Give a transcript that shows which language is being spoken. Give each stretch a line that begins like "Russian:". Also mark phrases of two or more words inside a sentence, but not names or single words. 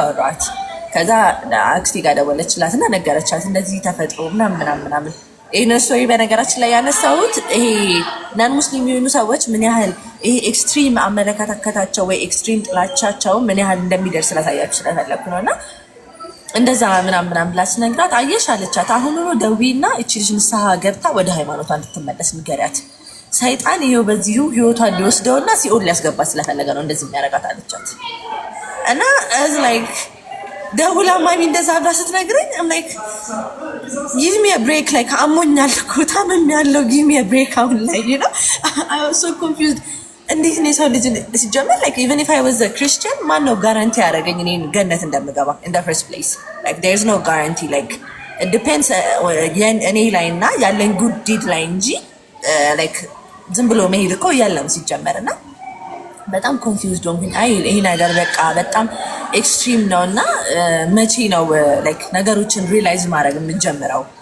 Amharic: አወራኋት። ከዛ አክስቴ ጋር ደወለችላት እና ነገረቻት እንደዚህ ተፈጥሮ ምናምን። ይሄን ስቶሪ በነገራችን ላይ ያነሳሁት ይሄ ናን ሙስሊም የሆኑ ሰዎች ምን ያህል ይሄ ኤክስትሪም አመለካከታቸው ወይ ኤክስትሪም ጥላቻቸው ምን ያህል እንደሚደርስ ላሳያችሁ ስለፈለኩ ነው። እና እንደዛ ምናምን ብላ ስነግራት አየሽ አለቻት፣ አሁን ነው ደዊና እቺ ልጅ ንስሐ ገብታ ወደ ሃይማኖቷ እንድትመለስ ንገሪያት። ሰይጣን ይሄው በዚሁ ህይወቷን ሊወስደውና ሲኦል ሊያስገባ ስለፈለገ ነው እንደዚህ የሚያረጋት አለቻት። እና
English: as like
Amharic: ደውላ ማሚ እንደዛ ብላ ስትነግረኝ
English: like give me a break like
Amharic: አሞኛል እኮ ታምሜያለሁ
English: give me a break
Amharic: አሁን ላይ
English: you know I was so confused።
Amharic: እንዴት ነው ሰው ልጅ ሲጀመር ላይክ
English: even if I was a Christian
Amharic: ማን ነው ጋራንቲ ያደረገኝ እኔ ገነት እንደምገባ
English: in the first place like there's no guarantee like it depends
Amharic: እኔ ላይ እና ያለኝ
English: good deed
Amharic: ላይ እንጂ like ዝም ብሎ መሄድ እኮ የለም ሲጀመርና በጣም ኮንፊውዝድ ሆንኩኝ። አይ ይሄ ነገር በቃ በጣም ኤክስትሪም ነው እና መቼ ነው ላይክ ነገሮችን ሪላይዝ ማድረግ የምንጀምረው?